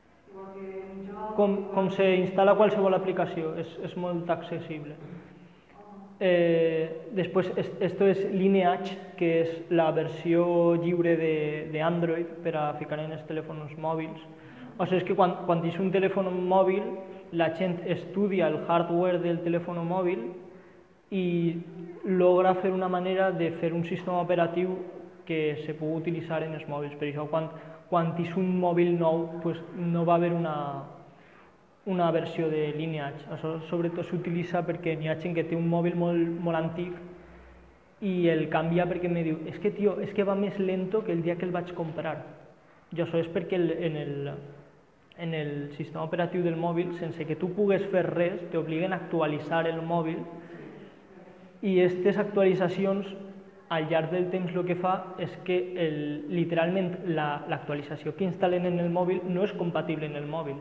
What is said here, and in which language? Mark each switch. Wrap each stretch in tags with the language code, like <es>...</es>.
<ca>Igual que en joc... Com se instal·la qualsevol aplicació, és molt accessible. Després,</ca> <es>esto es</es> <ca>Lineage, que és la versió lliure de Android per a ficar en els telèfons mòbils.</ca> <es>O sea, es que cuando tienes un teléfono móvil, la gente estudia el hardware del teléfono móvil y logra hacer una manera de hacer un sistema operativo que se puede utilizar en los móviles. Pero cuando tienes un móvil nuevo, pues no va a haber una versión de Lineage. Eso sobre todo se utiliza porque hay gente que tiene un móvil muy, muy antiguo y el cambia porque me dice, es que tío, es que va más lento que el día que lo</es> <ca>vaig comprar.</ca> <es>Y eso es porque en el</es> <ca>sistema operatiu del mòbil, sense que tu pugues fer res, t'obliguen a actualitzar el mòbil i aquestes actualitzacions al llarg del temps el que fa és que literalment l'actualització que instal·len en el mòbil no és compatible en el mòbil.</ca>